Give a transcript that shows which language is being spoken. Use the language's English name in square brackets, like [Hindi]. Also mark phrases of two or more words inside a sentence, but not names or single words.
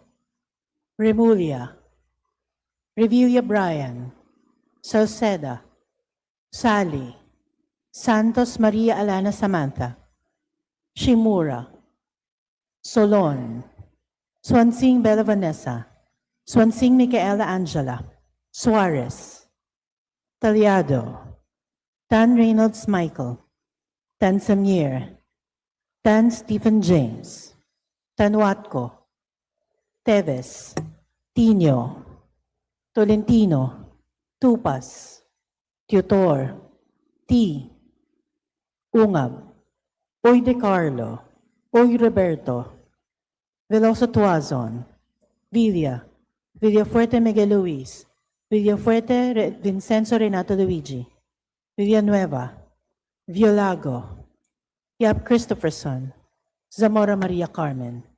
[Filipino] Remulia. Revilla Bryan. Salceda. Sally. Santos Maria Alana Samantha. Shimura. Solon. Swansing Bella Vanessa. Swansing Micaela Angela. Suarez. Taliado. Tan Reynolds Michael. Tan Samir. Tan Stephen James. Tanwatco. Teves. Tino. Tolentino. Tupas. Tutor. T. Ungab. Oy De Carlo. Oy Roberto. Veloso Tuazon. Villa. Villafuerte Miguel Luis. Villafuerte Vincenzo Renato Luigi. Villanueva. Violago. Yap Christopherson. Zamora Maria Carmen.